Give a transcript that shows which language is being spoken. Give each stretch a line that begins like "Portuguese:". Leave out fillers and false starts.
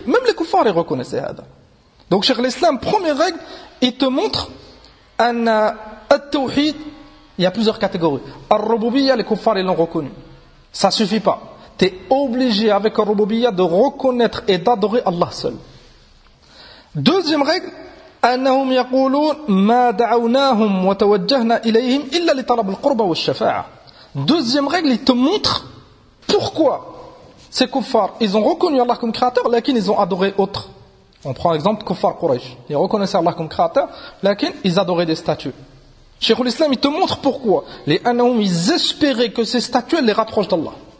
French: Même les kuffars, ils reconnaissaient ça. Donc, Cheikh l'Islam, première règle, il te montre, un Tawhid, il y a plusieurs catégories. Ar-Rububiyya, les kuffars, ils l'ont reconnu. Ça suffit pas. T'es obligé avec un Rububiyya de reconnaître et d'adorer Allah seul. Deuxième règle,
Arabic: أنهم يقولون ما دعوناهم وتوجهنا إليهم إلا لطلب القربة والشفاعة.
French: Deuxième règle, il te montre pourquoi ces kuffars, ils ont reconnu Allah comme créateur, mais ils ont adoré autre. On prend l'exemple kuffar Quraysh. Ils reconnaissaient Allah comme créateur, mais ils adoraient des statues. Cheikh l'Islam, il te montre pourquoi. Les أنهم, ils espéraient que ces statues les rapprochent d'Allah.